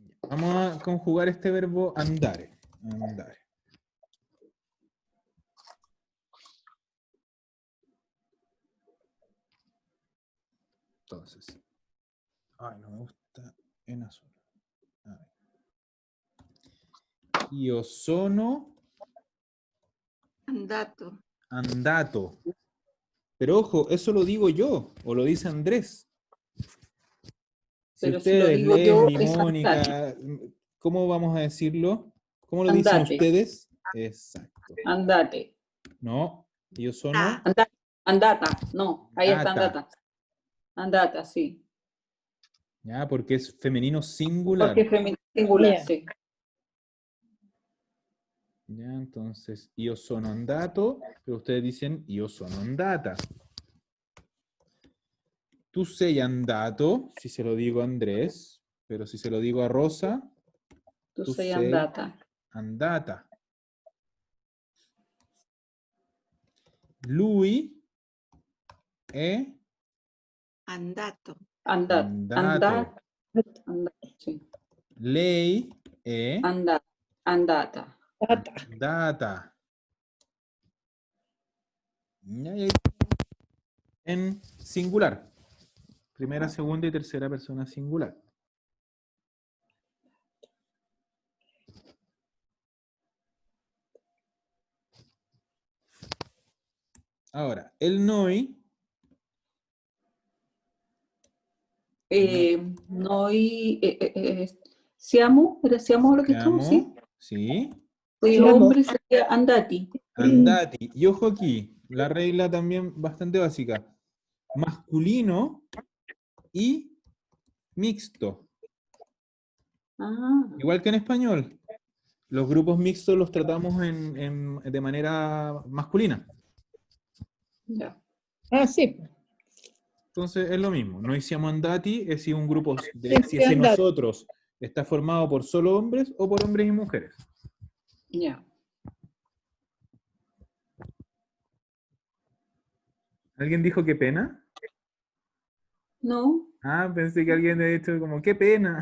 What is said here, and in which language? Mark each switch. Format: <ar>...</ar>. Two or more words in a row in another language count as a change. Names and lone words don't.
<es>Vamos a conjugar este verbo andare. Andare. Entonces. Ay, no me gusta en azul. A ver.</es> <it>Io sono Andato. andato.</it> <es>Pero ojo, eso lo digo yo, o lo dice Andrés. Si Pero si lo ustedes, digo yo, Leslie, es Mónica, ¿cómo vamos a decirlo? ¿Cómo lo dicen andate, ustedes? Exacto. andate.</es> <it>No, io sono Andata,</it> <es>no, ahí está</es> <it>Andata. andata. Andata,</it> <es>sí. ya, porque es femenino singular. Porque es femenino singular, Bien. sí. Ya, entonces,</es> <it>io sono andato,</it> <es>pero ustedes dicen</es> <it>io sono andata. Tu sei andato,</it> <es>si se lo digo a Andrés, pero si se lo digo a Rosa, Tú</es> <it>tu sei sei andata. andata. Lui è Andato. Andato. andato. Andato, sì. Lei è Andata. Andata. Tata. andata.</it> <es>Ya, ya, en singular. Primera, segunda y tercera persona singular. Ahora, el noi.</es> <it>Noi siamo,</it> <es>era siamo lo que estamos, sí.</es> <it>Siamo, sì, Siamo.</it> <es>Hombre sería andati. andati. Y ojo aquí, la regla también bastante básica. Masculino y mixto. Ah, Igual que en español. Los grupos mixtos los tratamos de manera masculina. ya. Ah, sí. Entonces es lo mismo.</es> <it>Noi siamo andati</it> <es>es si un grupo Siempre si ese andati. nosotros está formado por solo hombres o por hombres y mujeres. Ya. ¿Alguien dijo qué pena? No. Ah, pensé que alguien había dicho como qué pena.</es>